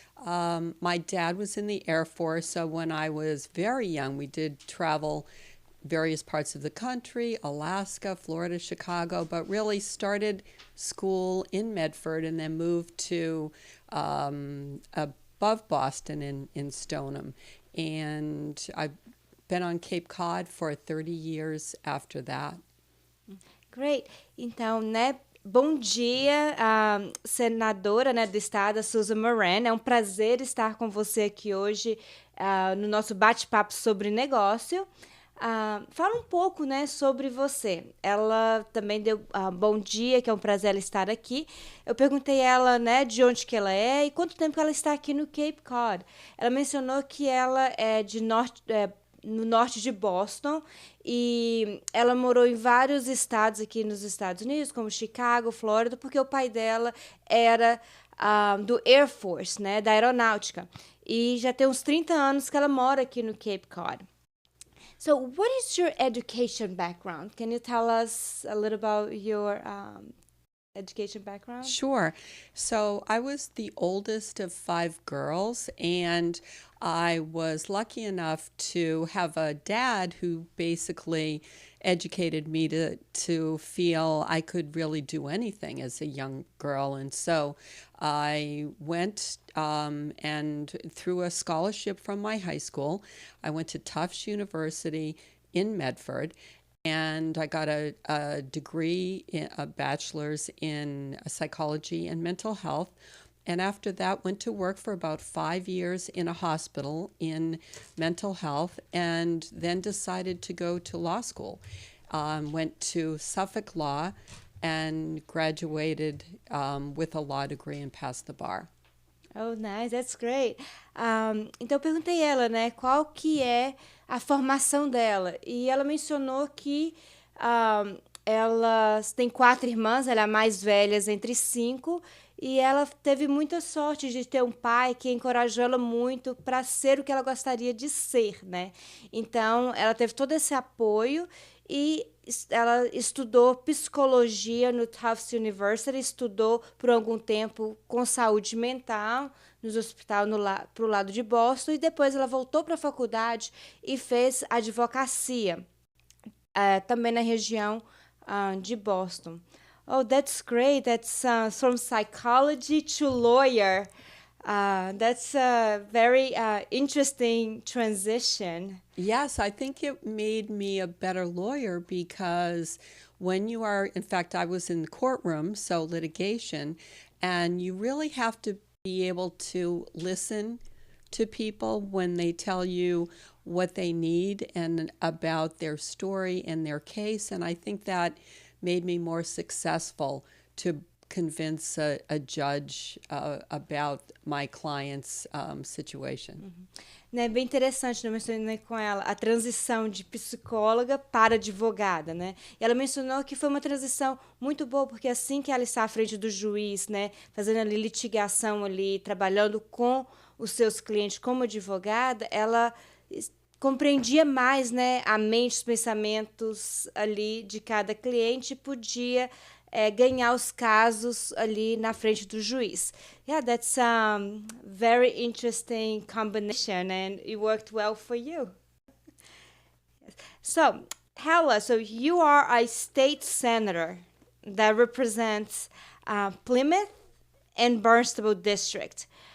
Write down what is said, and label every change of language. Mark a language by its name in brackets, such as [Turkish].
[English] My dad was in the Air Force, so when I was very young, we did travel various parts of the country, Alaska, Florida, Chicago, but really started school in Medford and then moved to above Boston in Stoneham. And I've been on Cape Cod for 30 years after that. Great. [Portuguese] Então, né, bom dia, senadora, né, do estado, Susan Moran. É um prazer estar com você aqui hoje no nosso bate-papo sobre negócio. Fala um pouco, né, sobre você. Ela também deu bom dia, que é um prazer ela estar aqui. Eu perguntei a ela, né, de onde que ela é e quanto tempo ela está aqui no Cape Cod. Ela mencionou que ela é no norte de Boston, e ela morou em vários estados aqui nos Estados Unidos, como Chicago, Flórida, porque o pai dela era do Air Force, né, da aeronáutica. E já tem uns 30 anos que ela mora aqui no Cape Cod. [English] So, what is your education background? Can you tell us a little about your education background? Sure. So I was the oldest of 5 girls, and I was lucky enough to have a dad who basically educated me to feel I could really do anything as a young girl. And so I went and through a scholarship from my high school, I went to Tufts University in Medford. And I got a degree, a bachelor's in psychology and mental health. And after that, went to work for about 5 years in a hospital in mental health, and then decided to go to law school. Went to Suffolk Law and graduated with a law degree and passed the bar. Oh, nice, that's great. [Portuguese] Então eu perguntei a ela, né, qual que é a formação dela. E ela mencionou que ela tem 4 irmãs, ela é a mais velha entre 5, e ela teve muita sorte de ter um pai que encorajou ela muito para ser o que ela gostaria de ser, né? Então, ela teve todo esse apoio e ela estudou psicologia no Tufts University, estudou por algum tempo com saúde mental nos hospitais para o lado de Boston, e depois ela voltou para a faculdade e fez advocacia, também na região de Boston. [English] Oh, that's great. That's from psychology to lawyer. That's a very interesting transition. Yes, I think it made me a better lawyer because when you are, in fact, I was in the courtroom, so litigation, and you really have to be able to listen to people when they tell you what they need and about their story and their case. And I think that made me more successful to convince a judge about my client's situation. [Portuguese] Né, bem interessante, né? Eu mencionei com ela a transição de psicóloga para advogada, né? E ela mencionou que foi uma transição muito boa, porque assim que ela está à frente do juiz, né, fazendo ali litigação ali, trabalhando com os seus clientes como advogada, ela compreendia mais, né, a mente, os pensamentos ali de cada cliente, e podia ganhar os casos ali na frente do juiz. [English] Yeah, that's a very interesting combination, and it worked well for you. So, tell us, so you are a state senator that represents Plymouth and Barnstable District.